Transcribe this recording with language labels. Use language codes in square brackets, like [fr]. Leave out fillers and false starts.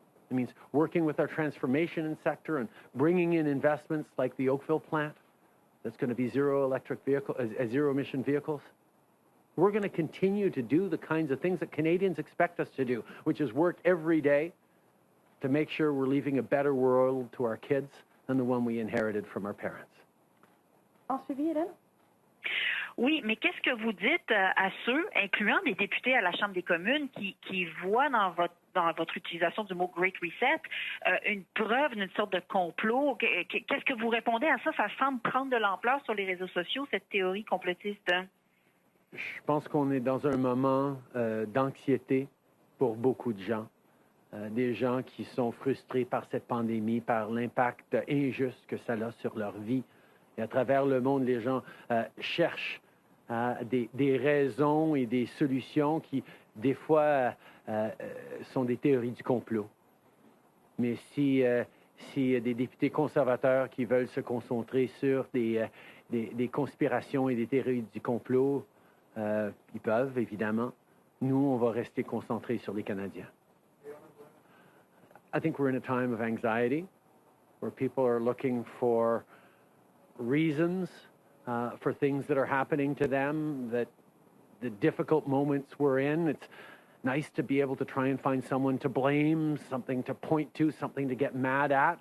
[en] It means working with our transformation sector and bringing in investments like the Oakville plant that's going to be zero emission vehicles. We're going to continue to do the kinds of things that Canadians expect us to do, which is work every day to make sure we're leaving a better world to our kids than the one we inherited from our parents. [fr] En suivi, Hélène? Oui, mais qu'est-ce que vous dites à ceux, incluant des députés à la Chambre des communes, qui voient dans votre utilisation du mot Great Reset une preuve d'une sorte de complot? Qu'est-ce que vous répondez à ça? Ça semble prendre de l'ampleur sur les réseaux sociaux, cette théorie complotiste. Je pense qu'on est dans un moment d'anxiété pour beaucoup de gens. Des gens qui sont frustrés par cette pandémie, par l'impact injuste que ça a sur leur vie. Et à travers le monde, les gens cherchent des raisons et des solutions qui, des fois, sont des théories du complot. Mais si y a des députés conservateurs qui veulent se concentrer sur des conspirations et des théories du complot, ils peuvent, évidemment. Nous, on va rester concentrés sur les Canadiens. [en] I think we're in a time of anxiety where people are looking for reasons for things that are happening to them, that the difficult moments we're in. It's nice to be able to try and find someone to blame, something to point to, something to get mad at.